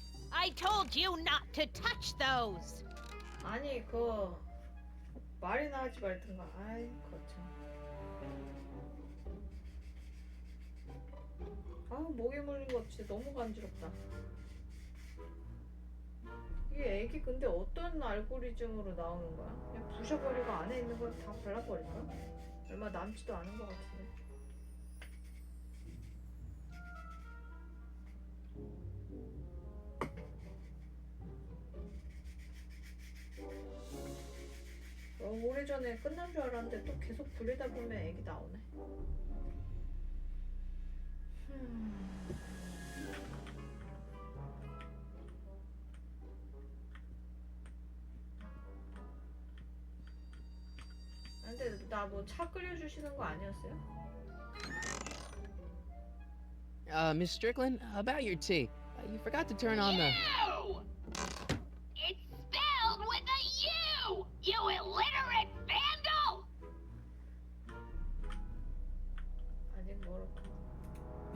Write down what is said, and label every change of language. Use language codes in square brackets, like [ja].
[en] I told you not to touch those. [ko] 아니 그 말이나 하지 말든가. 아이 거참. 아 목에 물린 거 진짜 너무 간지럽다. 이게 애기 근데 어떤 알고리즘으로 나오는 거야? 그냥 부셔버리고 안에 있는 걸 다 발라버릴까? 얼마 남지도 않은 것 같은데. 오래전에 끝난 줄 알았는데 또 계속 돌리다 보면 애기 나오네. 근데 나 뭐 차 끓여주시는 거 아니었어요? [en] Miss Strickland, about your tea. You forgot to turn on the... You! It's spelled with a U! You illiterate vandal! [ko] 아직 멀었구나.